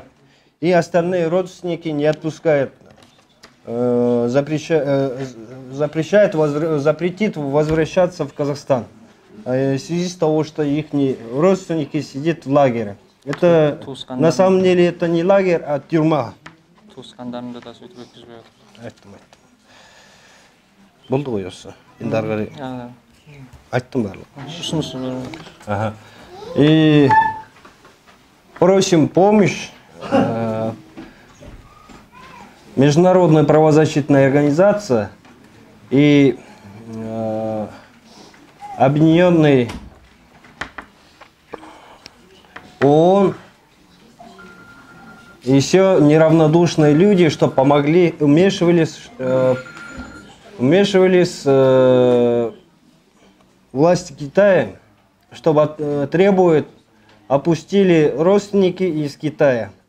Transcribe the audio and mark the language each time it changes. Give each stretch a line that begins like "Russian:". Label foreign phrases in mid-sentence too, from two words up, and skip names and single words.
Russian: И остальные родственники не отпускают, запретит возвращаться в Казахстан. В связи с того, что их родственники сидят в лагере. Это на самом деле это не лагерь, а тюрьма.
Kazakh: Туысқандарымды да сөйтіп өткізбей отыр. Айттым. Болды ғой осы. Енді ары қарай айттым барлығы.
Russian: И просим помощь Международная правозащитная организация и Объединенный ООН, еще неравнодушные люди, что помогли, вмешивались власти Китая, чтобы требуют, опустили родственники из Китая.